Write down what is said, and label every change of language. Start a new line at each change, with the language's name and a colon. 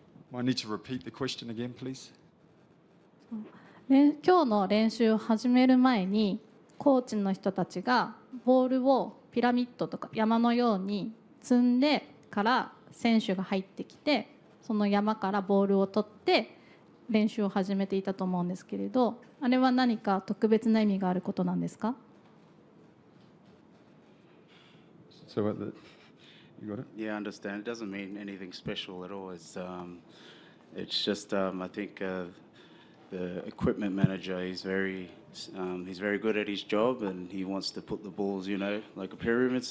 English: Might need to repeat the question again, please.
Japanese: 今日の練習を始める前にコーチの人たちがボールをピラミッドとか山のように積んでから選手が入ってきてその山からボールを取って練習を始めていたと思うんですけれど、あれは何か特別な意味があることなんですか？
English: So you got it? Yeah, I understand. It doesn't mean anything special at all. It's just I think the equipment manager he's very good at his job and he wants to put the balls, you know, like a pyramid.